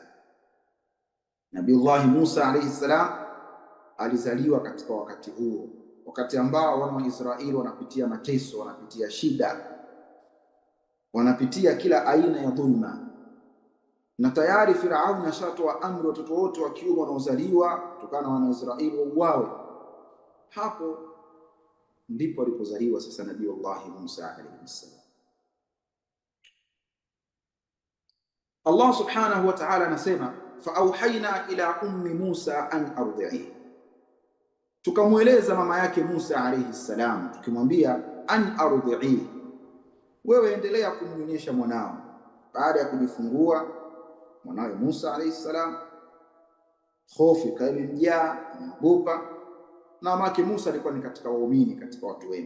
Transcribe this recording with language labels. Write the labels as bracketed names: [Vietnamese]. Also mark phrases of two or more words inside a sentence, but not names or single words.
[Swahili] Nabiiullah Musa [Arabic] عليه السلام [Swahili] alizaliwa katika wakati huo, wakati ambao wana wa Israeli wanapitia mateso, wanapitia shida, wanapitia kila aina ya dhulma, na tayari Firaun ashatoa amri watoto wote wa kiume wanaozaliwa kutokana na wana Israeli wauawe. Hapo ndipo alipozaliwa sasa Nabiiullah Musa [Arabic] عليه السلام. [Swahili] Allah [Arabic] سبحانه وتعالى [Swahili] anasema, [Arabic] فأوحينا إلى أم موسى أن أرضعيه, [Swahili] tukamweleza mama yake Musa [Arabic] عليه السلام [Swahili] tukimwambia [Arabic] أن أرضعيه, [Swahili] wewe endelea kumnyonyesha mwanao. Baada ya kujifungua mwanawe Musa [Arabic] عليه السلام, [Swahili] hofu ikamjaa, anaogopa, na mama yake Musa alikuwa ni katika waumini, katika watu wema.